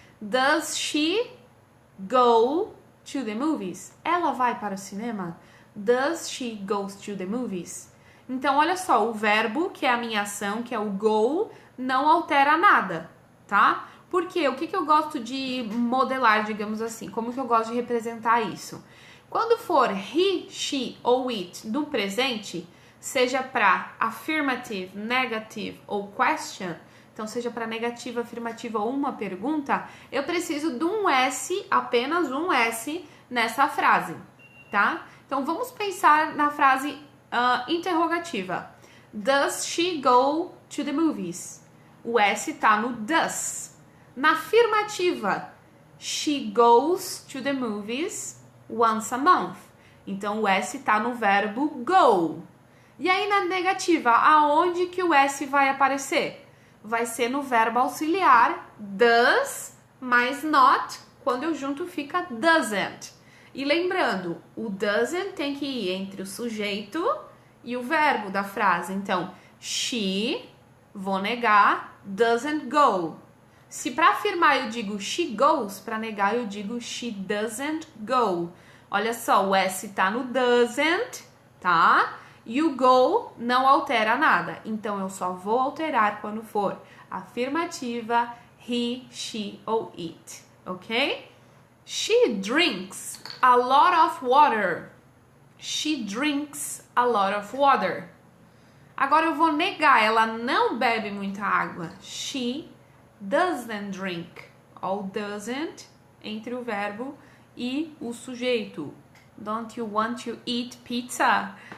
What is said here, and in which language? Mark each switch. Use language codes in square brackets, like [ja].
[en] Does she go to the movies? [pt] Ela vai para o cinema? [en] Does she go to the movies? [pt] Então, olha só, o verbo, que é a minha ação, que é o go, não altera nada, tá? Porque o que eu gosto de modelar, digamos assim? Como que eu gosto de representar isso? Quando for he, she ou it no presente, seja para affirmative, negative ou question, então seja para negativa, afirmativa ou uma pergunta, eu preciso de um S, apenas um S nessa frase, tá? Então vamos pensar na frase interrogativa. [en] Does she go to the movies? [pt] O S tá no does. Na afirmativa, [en] she goes to the movies once a month. [pt] Então o S tá no verbo go. E aí na negativa, aonde que o S vai aparecer? Vai ser no verbo auxiliar does mais not, quando eu junto fica doesn't. E lembrando, o doesn't tem que ir entre o sujeito e o verbo da frase. Então, she, vou negar, doesn't go. Se para afirmar eu digo [en] she goes, [pt] para negar eu digo [en] she doesn't go. [pt] Olha só, o S tá no doesn't, tá? E o go não altera nada. Então, eu só vou alterar quando for afirmativa, he, she ou it, ok? [en] She drinks a lot of water. She drinks a lot of water. [pt] Agora eu vou negar, ela não bebe muita água. [en] She doesn't drink. [pt] Ó, o doesn't entre o verbo e o sujeito. [en] Don't you want to eat pizza?